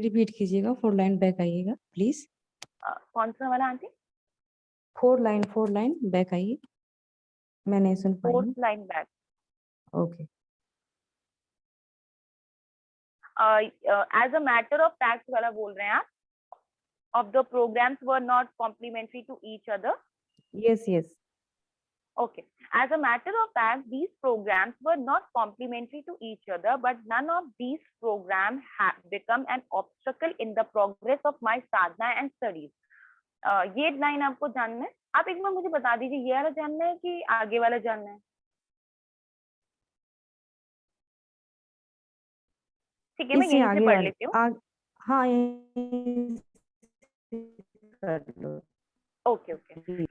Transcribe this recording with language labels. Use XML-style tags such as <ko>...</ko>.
<hi>Repeat कीजिएगा, 4 line back आइएगा please. कौन सा वाला आंटी? 4 लाइन बैक आइए, मैं नहीं सुन पाई</hi> <en>Fourth हूँ। Line back. Okay. As a matter of fact</en> <hi>वाला बोल रहे हैं आप?</hi> <en>of the programs were not complementary to each other. Yes, yes. Okay. As a matter of fact, these programs were not complementary to each other, but none of these programs have become an obstacle in the progress of my sadhana and studies.</en> <hi>ये line आपको जानना है? आप एक बार मुझे बता दीजिए, ये वाला जानना है कि आगे वाला जानना है? ठीक है, मैं इससे यहीं से आगे पढ़ वाले लेती हूँ। हाँ, यहीं से कर लो।</hi> <en>Okay okay.</en>